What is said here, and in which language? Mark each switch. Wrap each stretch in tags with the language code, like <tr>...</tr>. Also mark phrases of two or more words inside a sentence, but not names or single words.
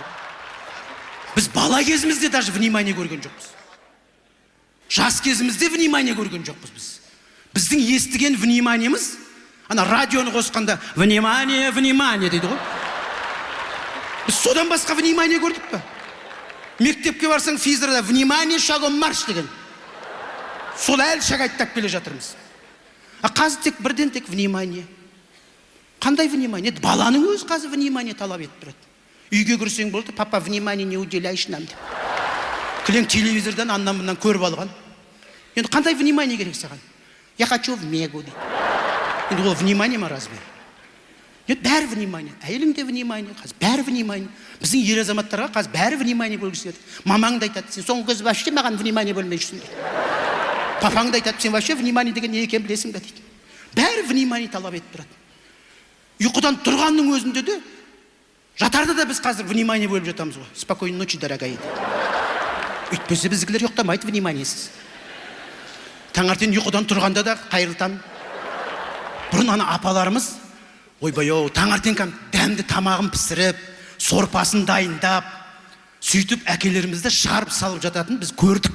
<kk>Біз бала кезімізде</kk> <ru>даже внимание</ru> <kk>көрген жоқпыз. Жас кезімізде внимание көрген жоқпыз біз. Біздің естіген вниманиеміз, ана радионы қосқанда</kk> <ru>внимание, внимание</ru> <kk>дейді ғой. Біз содан басқа внимание көрдік па? Мектепке барсаң физрада</kk> <ru>внимание, шагом марш</ru> <kk>деген. Сол әлі шагайттап келе жатырмыз. Қазір тек бірден тек внимание. Қандай внимание? Баланың өзі қазір внимание талап етіп тұрады. Үйге кірсең болды,</kk> <ru>папа, внимание не уделяешь нам деп.</ru> <kk>Кілең телевизордан аннан-мұнан көріп алған. Енді қандай внимание керек саған?</kk> <ru>Я хочу в Мегу дейді.</ru> <kk>Енді ол внимание ма разве? Енді бәрі внимание. Әйеліңде внимание, қазір бәрі внимание. Біздің ер азаматтарға қазір бәрі внимание бөлгісі келеді. Мамаң да айтады, сен соңғы кезде вообще маған внимание бөлмей жүрсің дейді. Папаң да айтады, сен</kk> <ru>вообще внимание</ru> <kk>деген не екенін білесің бе дейді. Бәрі внимание талап етіп тұрады. Ұйқыдан тұрғанның өзінде де, жатарда да біз қазір внимание бөліп жатамыз ғой.</kk> <ru>Спокойной ночи, дорогая дейді.</ru> <kk>Үйтпесе біздікілер ұйықтамайды вниманиесіз. Таңертең ұйқыдан тұрғанда да қайырлы таң. Бұрын ана апаларымыз, ойбай-ау, таңертең дәмді тамағын пісіріп, сорпасын дайындап, сөйтіп әкелерімізді шығарып салып жататын біз көрдік.</kk>